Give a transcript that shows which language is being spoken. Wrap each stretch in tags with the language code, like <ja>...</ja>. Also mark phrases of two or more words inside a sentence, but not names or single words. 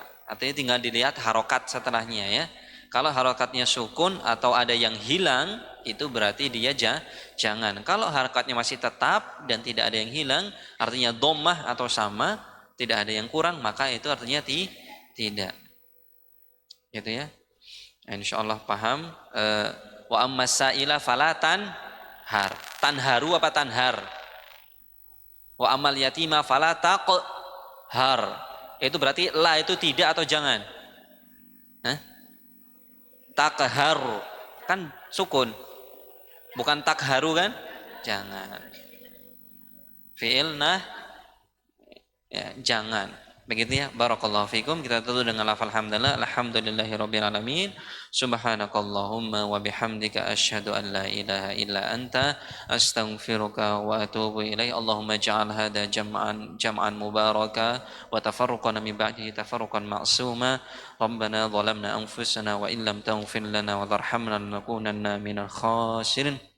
<id>Artinya tinggal dilihat harokat setelahnya ya. Kalau harokatnya sukun atau ada yang hilang, itu berarti dia jangan. Kalau harokatnya masih tetap dan tidak ada yang hilang, artinya dhammah atau sama, tidak ada yang kurang, maka itu artinya tidak. Gitu ya. Insyaallah paham.</id> <ar>وأما السائل فلا تنهر.</ar> <id>Tanharu apa tanhar?</id> <ar>وأما اليتيم فلا تقهر.</ar> <id>Itu berarti la itu tidak atau jangan? Hah? Takharu kan sukun, bukan takharu kan? Jangan. Fi'il ya, jangan. Begitu ya.</id> <ar>بارك الله فيكم.</ar> <id>Kita tutup dengan lafal hamdalah.</id> <ar>الحمد لله رب العالمين. سبحانك اللهم وبحمدك أشهد أن لا إله إلا أنت أستغفرك وأتوب إليك. اللهم اجعل هذا جمعا مباركا وتفرقنا من بعده تفرقا معصوما. ربنا ظلمنا أنفسنا وإن لم تغفر لنا وترحمنا لنكونن من الخاسرين.</ar>